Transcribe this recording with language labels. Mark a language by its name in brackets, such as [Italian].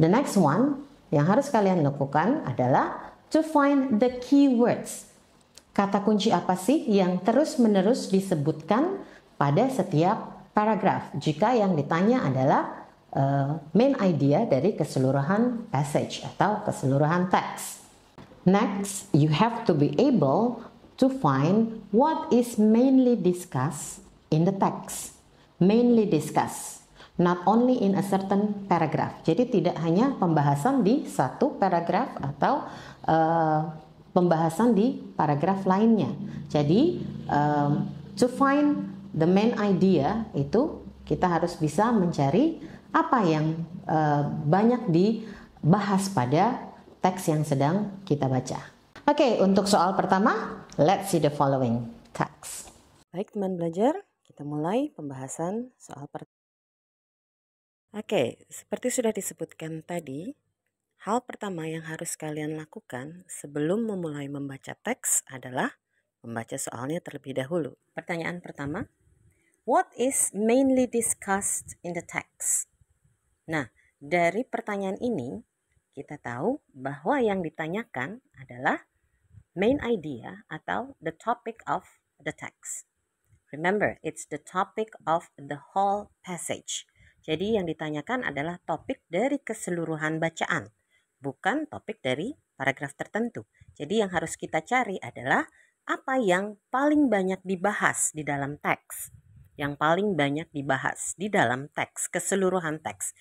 [English] The next one [Indonesian] yang harus kalian lakukan adalah [English] to find the keywords. [Indonesian] Kata kunci apa sih yang terus-menerus disebutkan pada setiap paragraf? Jika yang ditanya adalah main idea dari keseluruhan passage atau keseluruhan teks. [English] Next, you have to be able to find what is mainly discussed in the text. Mainly discussed, not only in a certain paragraph. [Indonesian] Jadi tidak hanya pembahasan di satu paragraf atau pembahasan di paragraf lainnya. Jadi [English] to find the main idea [Indonesian] itu kita harus bisa mencari apa yang banyak dibahas pada teks yang sedang kita baca. Oke, untuk soal pertama, [English] let's see the following text. [Indonesian] Baik teman belajar, kita mulai pembahasan soal pertama. Oke, seperti sudah disebutkan tadi, hal pertama yang harus kalian lakukan sebelum memulai membaca teks adalah membaca soalnya terlebih dahulu. Pertanyaan pertama, [English] what is mainly discussed in the text? [Indonesian] Nah, dari pertanyaan ini, kita tahu bahwa yang ditanyakan adalah main idea atau [English] the topic of the text. Remember, it's the topic of the whole passage. [Indonesian] Jadi yang ditanyakan adalah topik dari keseluruhan bacaan, bukan topik dari paragraf tertentu. Jadi yang harus kita cari adalah apa yang paling banyak dibahas di dalam teks. Yang paling banyak dibahas di dalam teks, keseluruhan teks.